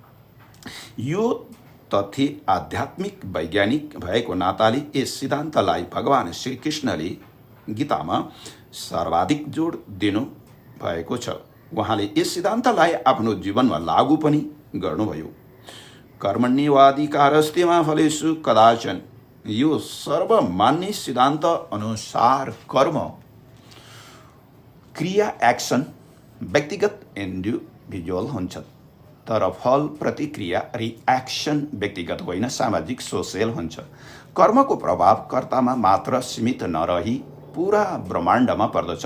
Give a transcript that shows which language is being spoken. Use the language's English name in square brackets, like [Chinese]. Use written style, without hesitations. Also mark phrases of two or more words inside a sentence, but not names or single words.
[Nepali] यो तथ्य आध्यात्मिक वैज्ञानिक भएको नाताले यस सिद्धान्तलाई भगवान श्रीकृष्णले गीतामा सर्वाधिक जोड दिनु भएको छ। उहाँले यस सिद्धान्तलाई आफ्नो जीवनमा लागू पनि गर्नुभयो। [Sanskrit] कर्मण्येवाधिकारस्ते मा फलेषु कदाचन। [Nepali] यो सर्वमान्य सिद्धान्त अनुसार कर्म क्रिया एक्सन व्यक्तिगत इन्डिभिजुअल हुन्छ, तर फल प्रतिक्रिया रिएक्सन व्यक्तिगत होइन, सामाजिक सोसियल हुन्छ। कर्मको प्रभाव कर्तामा मात्र सीमित नरही पूरा ब्रह्माण्डमा पर्दछ।